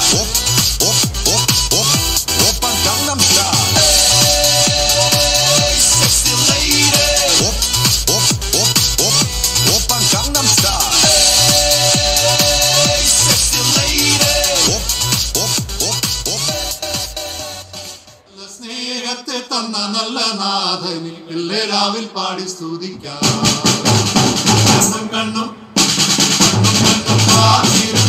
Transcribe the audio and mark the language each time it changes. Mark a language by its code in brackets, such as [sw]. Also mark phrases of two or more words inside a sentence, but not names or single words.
[ko] Op, op, op, op. 오빤 강남스타일. [en] Hey, sexy lady. Op, op, op, op. [ko] 오빤 강남스타일. [en] Hey, sexy lady. Op, op, op, op. [ml] സ്നേഹത്തെ തന്ന നല്ല നാഥനിൽ എല്ലാവിൽ പാടി സ്തുതിക്കാം. കണ്ണും കണ്ണും കണ്ണും കണ്ണും